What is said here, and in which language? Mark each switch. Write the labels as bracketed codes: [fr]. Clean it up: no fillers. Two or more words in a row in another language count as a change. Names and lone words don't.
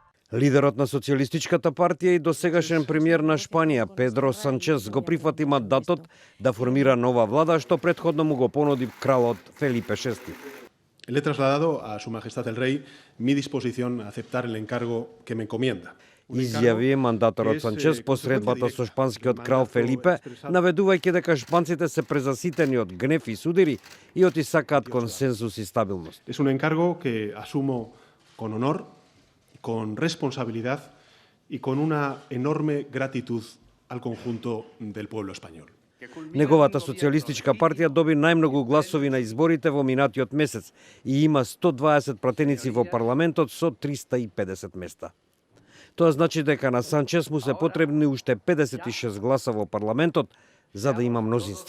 [mk] Лидерот на Социјалистичката партија и досегашен премиер на Шпанија, Педро Санчес, го прифати мандатот да формира нова влада, што претходно му го понуди кралот Фелипе VI. [es] Le he trasladado a Su Majestad el Rey mi disposición a aceptar el encargo que me encomienda. [mk] Изјави мандаторот Санчес по средбата со шпанскиот крал Фелипе, наведувајќи дека шпанците се презаситени од гнев и судири и оти сакаат консенсус и стабилност. [es] Es un encargo que asumo con honor, con responsabilidad y con una enorme gratitud al conjunto del pueblo español. [mk] Неговата социјалистичка партија доби најмногу гласови на изборите во минатиот месец и има 120 пратеници во парламентот со 350 места. Тоа значи дека на Санчес му се потребни уште 56 гласа во парламентот за да има мнозинство.